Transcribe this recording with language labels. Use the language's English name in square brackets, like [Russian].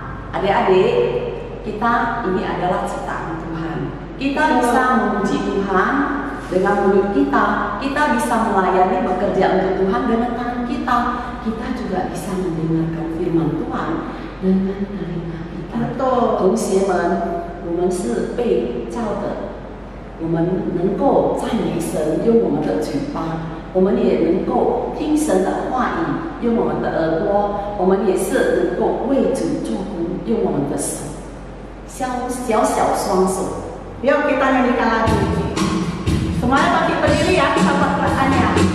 [Indonesian] Adik-adik, kita ini adalah ciptaan Tuhan. Kita bisa memuji Tuhan dengan mulut kita. Kita bisa melayani bekerja untuk Tuhan dengan tangan kita. Kita juga bisa mendengarkan firman Tuhan dengan telinga kita. [Chinese] 同学们，我们是被造的，我们能够赞美神，用我们的嘴巴。我们也能够听神的话语，用我们的耳朵；我们也是能够为主做工，用我们的手，小双手。 [Indonesian] Yuk kita nyanyikan lagu ini. Semuanya bangkit berdiri ya, kita buat gerakannya.